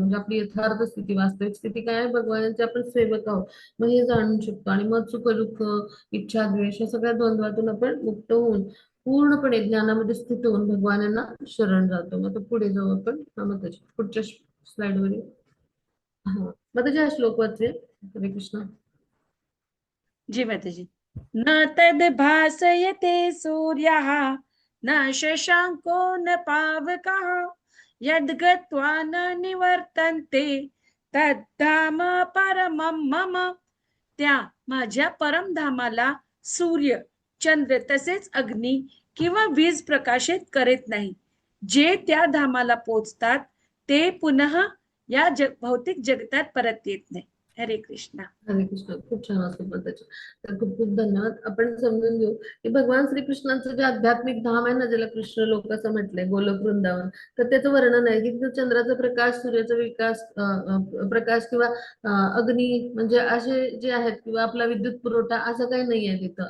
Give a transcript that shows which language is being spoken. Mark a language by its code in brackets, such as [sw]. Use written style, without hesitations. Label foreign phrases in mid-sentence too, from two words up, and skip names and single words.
[mr] म्हणजे आपली यथार्थ स्थिती, वास्तविक स्थिती काय आहे, भगवानाचे आपण सेवक आहोत, मग हे जाणू शकतो. आणि मग सुख दुःख, इच्छा द्वेष या सगळ्या द्वंद्वातून आपण मुक्त होऊन पूर्णपणे ज्ञानामध्ये स्थित होऊन भगवानांना शरण जातो. मग तो पुढे जाऊ आपण. मग त्याच्या पुढच्या स्लाइडवर येऊ. हा मग त्याचे हा श्लोक वाचूया. हरे कृष्ण. जी माताजी. [sa] न तद भासयते सूर्यः न शशांको न पावकः यद्गत्वा न निवर्तन्ते तद्धाम परमं मम. [mr] त्या माझ्या परमधामाला सूर्य, चंद्र तसेच अग्नी किंवा वीज प्रकाशित करीत नाही. जे त्या धामाला पोचतात ते पुन्हा या भौतिक जगतात परत येत नाही. हरे कृष्णा. हरे कृष्ण. खूप छान असतो त्याचे. तर खूप खूप धन्यवाद. आपण समजून घेऊ की भगवान श्रीकृष्णांचं जे आध्यात्मिक धाम आहे ना, ज्याला कृष्ण लोक असं म्हटलंय, गोलोक वृंदावन, तर त्याचं वर्णन आहे की तिथं चंद्राचा प्रकाश, सूर्याचा विकास प्रकाश किंवा अग्नी म्हणजे असे जे आहेत, किंवा आपला विद्युत पुरवठा, असं काही नाही आहे तिथं.